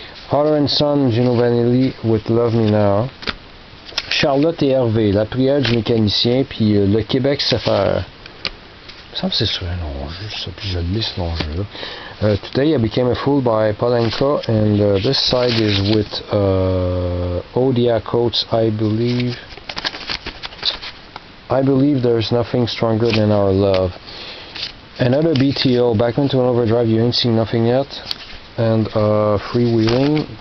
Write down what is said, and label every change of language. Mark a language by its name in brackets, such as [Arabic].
[English] Father and Son, Gino Vanelli with Love Me Now. [French] Charlotte et Hervé, La prière du mécanicien, puis Le Québec sait faire. Il me semble que c'est sur un long jeu, ça, puis je lis ce long jeu-là. [English] Today I Became a Fool by Polenka, and this side is with Odia Coates, I believe there's nothing stronger than our love. Another BTO, Backman to an Overdrive, You Ain't Seen Nothing Yet, and Freewheeling.